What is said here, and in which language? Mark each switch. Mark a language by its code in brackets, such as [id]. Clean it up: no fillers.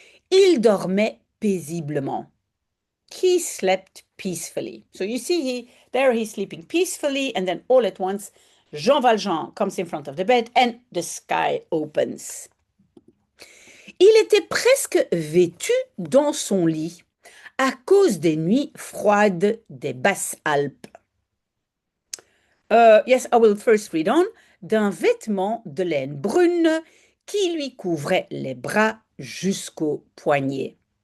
[fr] Il dormait paisiblement. [en] He slept peacefully. So you see, he's sleeping peacefully, and then all at once, Jean Valjean comes in front of the bed and the sky opens. [fr] Il était presque vêtu dans son lit à cause des nuits froides des Basses Alpes. [en] Yes, I will first read on. [fr] D'un vêtement de laine brune qui lui couvrait les bras jusqu'aux poignets.